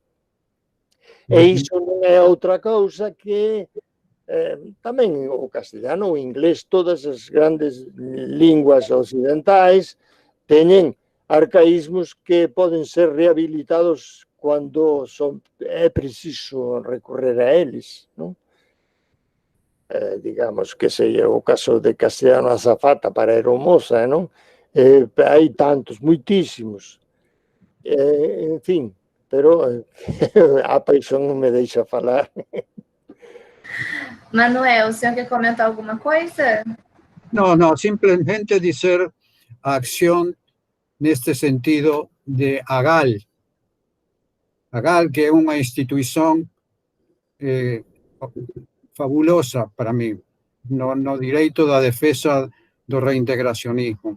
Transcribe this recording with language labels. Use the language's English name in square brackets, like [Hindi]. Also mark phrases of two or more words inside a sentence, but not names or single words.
[Galician] E iso non é outra cousa que tamén o castellano, o inglés, todas as grandes linguas occidentais teñen arcaísmos que poden ser rehabilitados cando é preciso recorrer a eles, non? Digamos que sería o caso de Castellano Azafata para Aeromoza, non? Hai tantos, moitísimos. En fin, pero a paixón non me deixa falar. [Portuguese] Manuel, o senhor quer comentar alguma coisa? [Spanish] No, simplemente decir acción en este sentido de AGAL. AGAL, que es una institución fabulosa para mí, [Portuguese] no direito da defensa do reintegracionismo.